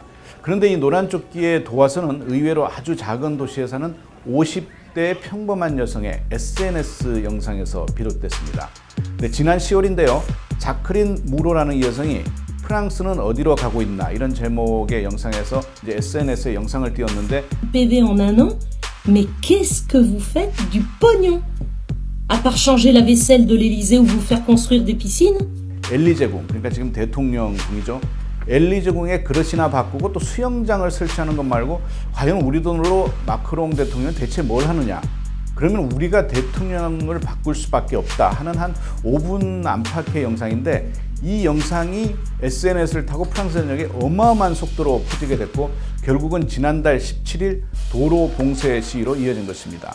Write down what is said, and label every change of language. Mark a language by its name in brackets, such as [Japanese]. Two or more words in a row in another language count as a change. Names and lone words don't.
[Korean] 그런데 이 노란조끼의 도화선은 의외로 아주 작은 도시에 사는 50대 평범한 여성의 SNS 영상에서 비롯됐습니다. 지난 10월인데요. 자크린 무로라는 이 여성이 프랑스는 어디로 가고 있나 이런 제목의 영상에서 이제 SNS에 영상을 띄웠는데 [French] PV en un an, mais qu'est-ce que vous faites du pognon? À part changer la vaisselle de l'Élysée ou vous faire construire des piscines? [Korean] 엘리제궁, 그러니까 지금 대통령궁이죠. 엘리제궁의 그릇이나 바꾸고 또 수영장을 설치하는 것 말고 과연 우리 돈으로 마크롱 대통령은 대체 뭘 하느냐? 그러면 우리가 대통령을 바꿀 수밖에 없다 하는 한 5분 안팎의 영상인데 이 영상이 SNS를 타고 프랑스 전역에 어마어마한 속도로 퍼지게 됐고 결국은 지난달 17일 도로 봉쇄 시위로 이어진 것입니다.